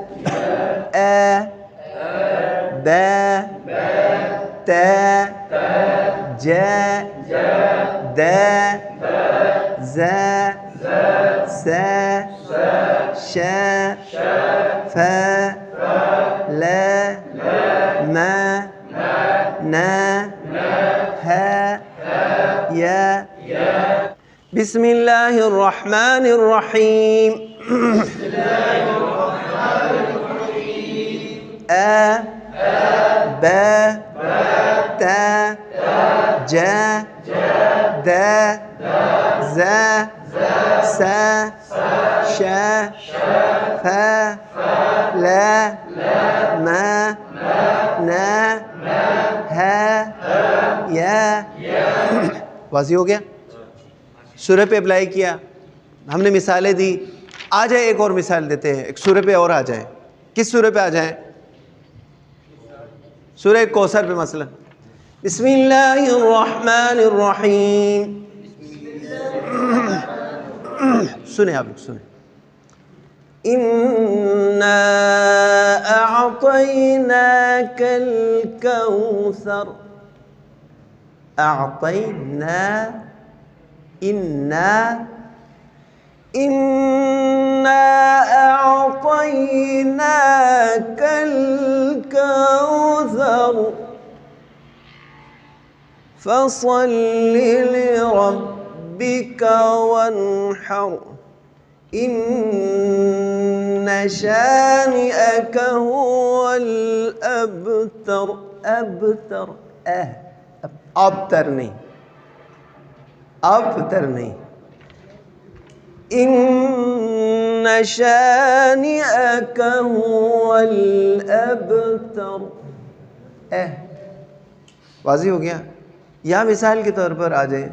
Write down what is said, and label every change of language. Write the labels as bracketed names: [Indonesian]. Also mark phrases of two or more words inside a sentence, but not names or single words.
[Arabic] با، تا، جا، دا، زا، سا، شا، فا، لا، ما، نا، ہا، یا. بسم اللہ الرحمن الرحیم. با، تا، جا، دا، زا، سا، شا، فا، لا، ما، نا، ہا، یا. [Urdu] واضح ہو گیا؟ سورہ پہ اپلائی کیا، ہم نے مثالیں دی. آ جائے ایک اور مثال دیتے ہیں، ایک سورہ پہ اور آ جائیں. کس سورہ پہ آ جائیں؟ سورہ کوثر پہ مثلا. [Arabic] بسم اللہ الرحمن الرحیم. [Urdu] سنیں آپ لوگ سنیں. [Arabic] اِنَّا أَعْطَيْنَاكَ الْكَوْثَرَ، أَعْطَيْنَا، إِنَّا أَعْطَيْنَاكَ الْكَوْثَرَ فَصَلِّ لِرَبِّكَ وَانْحَرْ إِنَّ شَانِئَكَ هُوَ الْأَبْتَرُ. أبتر، [Urdu] ابتر نہیں، ابتر نہیں. [Arabic] ان شانئک هو الابتر. [Urdu] واضح ہو گیا. یا مثال کے طور پر آ جائیں.